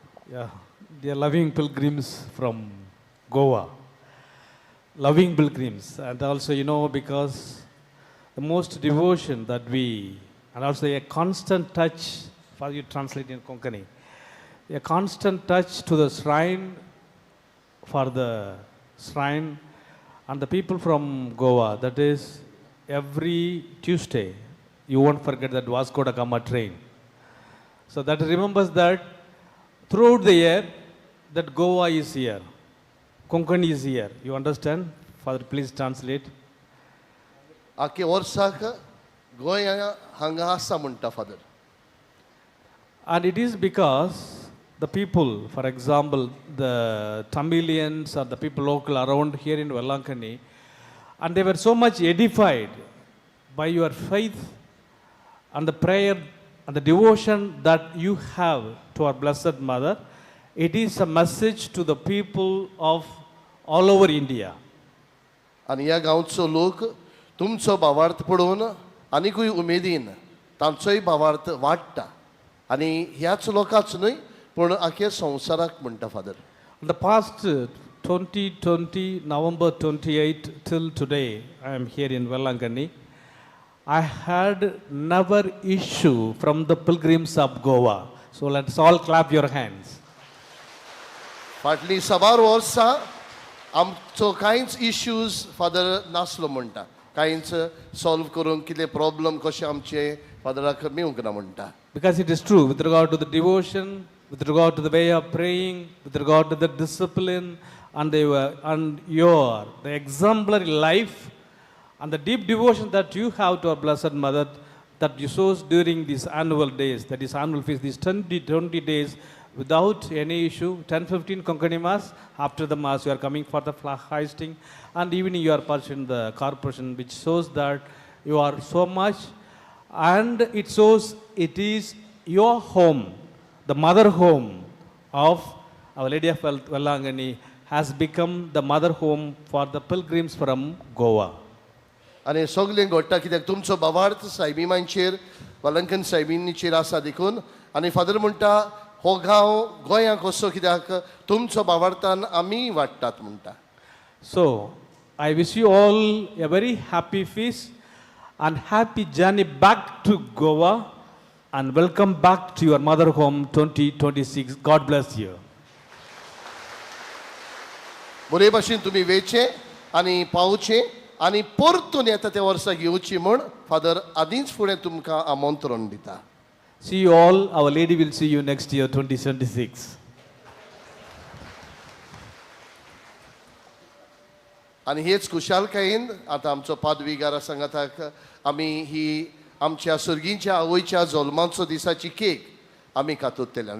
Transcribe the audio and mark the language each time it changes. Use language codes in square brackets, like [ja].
[en] Yeah, dear loving pilgrims from Goa, loving pilgrims, and also, because the most devotion that we, and also a constant touch, for you translate in Konkani, a constant touch to the shrine, for the shrine, and the people from Goa, that is, every Tuesday, you won't forget that Vasco da Gama train. So that remembers that throughout the year, that Goa is here, Konkani is here. You understand? Father, please translate. [gom] Ake वर्साक गोंया हांगा आसा म्हणटा Father. [en] And it is because the people, for example, the Tamilians or the people local around here in Valankani, and they were so much edified by your faith and the prayer and the devotion that you have to our Blessed Mother. It is a message to the people of all over India. [gom] आणि ह्या गांवचो लोक तुमचो भावार्थ पळोवन आनिकूय उमेदीन तांचोय भावार्थ वाडटा आनी ह्याच लोकांच न्हय पूण आख्या संवसाराक म्हणटा father. [en] In the past 2020, November 28 till today, I am here in Vellangani. I had never issue from the pilgrims of Goa. So let's all clap your hands. [gom] फाटलीं 6 वर्सां आमचो कांयच इश्यूज फादर नासलो म्हणटा, कांयच सॉल्व करूंक कितें प्रॉब्लम कशें आमचे फादराक मेळूंक ना म्हणटा. [en] Because it is true with regard to the devotion, with regard to the way of praying, with regard to the discipline and the exemplary life and the deep devotion that you have to our Blessed Mother that you show during these annual days, that is annual feast, these 20 days without any issue, 10:15 Konkani Mass, after the Mass you are coming for the flag hoisting and evening you are pursuing the corporation, which shows that you are so much, and it shows it is your home, the mother home of Our Lady of Vellangani has become the mother home for the pilgrims from Goa. [gom] आनी सगळें घडटा कित्याक तुमचो भावार्थ सायबी मांचेर वलंकन सायबींचेर आसा देखून, आनी father म्हणटा हो गांव गोंयांक असो कित्याक तुमचो भावार्थान आमी वाडटात म्हणटा. [en] So, I wish you all a very happy feast and happy journey back to Goa and welcome back to your mother home 2026. God bless you. [gom] बरे भाशेन तुमी वेचे आनी पावचे आनी परतून येता त्या वर्सा घेवची म्हूण फादर आदींच फुडें तुमकां आमंत्रण दिता. [en] See you all. Our Lady will see you next year, 2026. [gom] आनी हेच खुशालकायेन आतां आमचो पादविगारा सांगाताक आमी ही आमच्या सर्गींच्या आवयच्या जल्माचो दिसाची केक आमी कातूंतल्यान.